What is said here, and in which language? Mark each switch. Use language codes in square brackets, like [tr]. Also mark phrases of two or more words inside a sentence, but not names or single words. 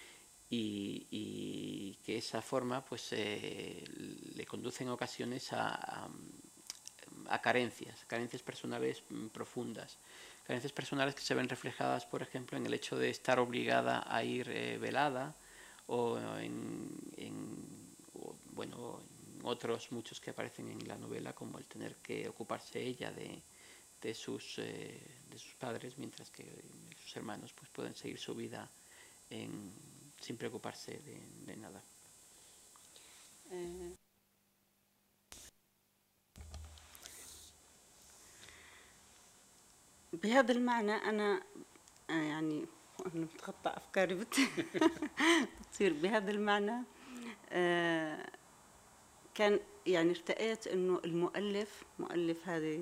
[es] y que esa forma pues le conduce en ocasiones a carencias personales profundas, carencias personales que se ven reflejadas, por ejemplo, en el hecho de estar obligada a ir velada, o en otros muchos que aparecen en la novela, como el tener que ocuparse ella de sus padres, mientras que sus hermanos pues pueden seguir su vida sin preocuparse de nada. [ar] بهذا المعنى أنا يعني أنا بتخطى أفكاري بتصير بهذا المعنى كان يعني ارتأيت أنه مؤلف هذه